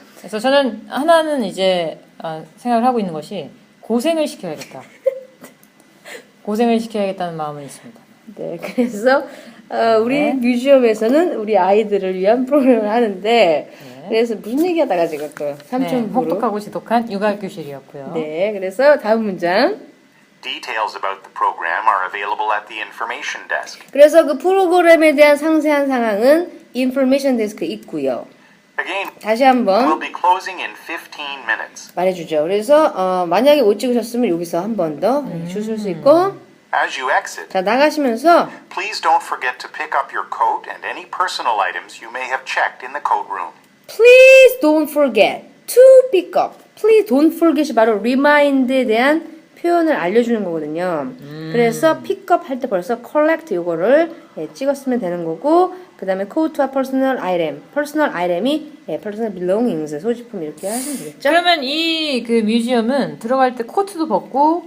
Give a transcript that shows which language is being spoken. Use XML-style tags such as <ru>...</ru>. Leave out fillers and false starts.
<ko>그래서 저는 하나는 이제 생각을 하고 있는 것이 고생을 시켜야겠다. 고생을 시켜야겠다는 마음은 있습니다. 네, 그래서 우리 뮤지엄에서는 우리 아이들을 위한 프로그램을 하는데 그래서 무슨 얘기하다가 지금 또 삼촌부로 혹독하고 지독한 육아교실이었고요. 네, 그래서 다음 문장</ko> <en>Details about the program are available at the information desk.</en> <ko>그래서 그 프로그램에 대한 상세한 상황은 인포메이션 데스크에 있고요.</ko> <en>Again,</en> <ko>다시</ko> <en>we'll</en> <ko>한번</ko> <en>be closing in 15 minutes.</en> <ko>말해주죠. 그래서 만약에 못 찍으셨으면 여기서 한 번 더 주실 수 있고</ko> <en>As you exit,</en> <ko>자 나가시면서</ko> <en>please don't forget to pick up your coat and any personal items you may have checked in the coat room. Please don't forget to pick up. Please don't forget</en> <ko>이 바로 remind에 대한 표현을 알려주는 거거든요. 그래서 pick up 할 때 벌써 collect 요거를 찍었으면 되는 거고 그 다음에 coat와 personal item. personal item이 personal belongings, 소지품 이렇게 하시면 되겠죠? 그러면 이 그 뮤지엄은 들어갈 때 코트도 벗고</ko>